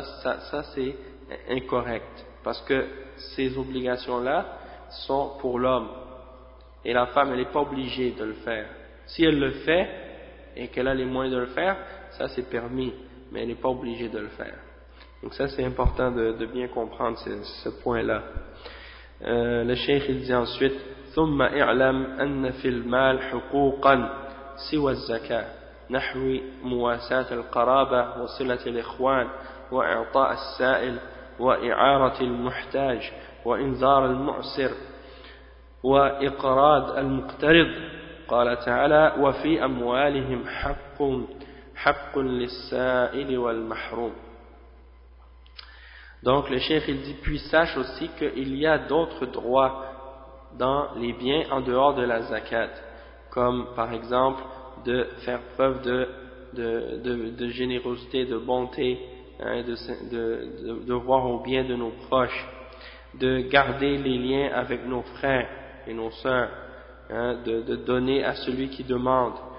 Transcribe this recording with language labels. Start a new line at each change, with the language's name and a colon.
French: Ça c'est incorrect, parce que ces obligations-là sont pour l'homme, et la femme elle n'est pas obligée de le faire. Si elle le fait et qu'elle a les moyens de le faire, ça c'est permis, mais elle n'est pas obligée de le faire. Donc ça, c'est important de bien comprendre ce point-là. Le cheikh il dit ensuite,
Arabic: ثم اعلم أن في المال حقوقا سوى الزكاة نحو مواساة القرابة وصلة الإخوان وإعطاء السائل وإعارة المحتاج وإنذار المعسر وإقراض المقترض. قال تعالى وفي أموالهم حق للسائل والمحروم.
French: Donc le cheikh il dit, puis sache aussi qu'il y a d'autres droits dans les biens en dehors de la zakat, comme par exemple de faire preuve de générosité, de bonté, hein, de voir au bien de nos proches, de garder les liens avec nos frères et nos sœurs, hein, de donner à celui qui demande,